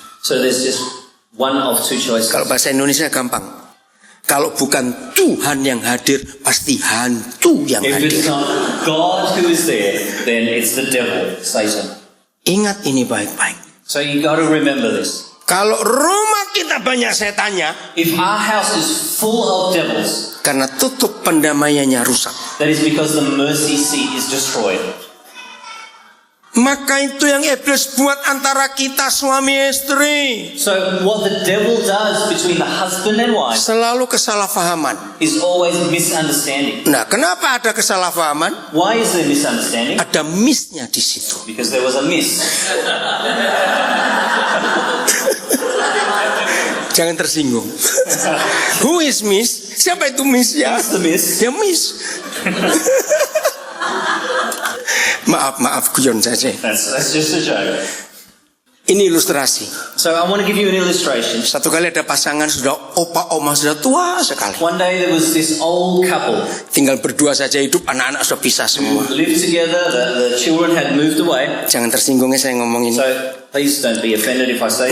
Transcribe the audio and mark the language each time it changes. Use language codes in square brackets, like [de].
[en] So there's just one of two choices. [id] Kalau bahasa Indonesia gampang. Kalau bukan Tuhan yang hadir, pasti hantu yang [en] If [id] hadir. [en] it's not God who is there, then it's the devil, Satan. [id] Ingat ini baik-baik. [en] So you got to remember this. [id] Kalau rumah kita banyak setannya, [en] If our house is full of devils, [id] karena tutup pendamaiannya rusak. [en] that is because the mercy seat is destroyed. [id] Maka itu yang iblis buat antara kita suami istri. [en] So what the devil does between the husband and wife [id] Selalu kesalahpahaman. [en] is always misunderstanding. [id] Nah, kenapa ada kesalahpahaman? [en] Why is there misunderstanding? [id] Ada miss-nya di situ. [en] Because there was a miss. [id] Jangan tersinggung. [en] Who is miss? [id] Siapa itu miss ya? [en] Who's the miss? [id] Ya miss. Maaf guyon saja. [en] That's just a joke. [id] Ini ilustrasi. [en] So I want to give you an illustration. [id] Satu kali ada pasangan sudah opa oma sudah tua sekali. [en] One day there was this old couple [id] Tinggal berdua saja hidup, anak-anak sudah pisah semua. [en] who lived together. The children had moved away. [id] Jangan tersinggungnya saya ngomong ini. [en] So please don't be offended if I say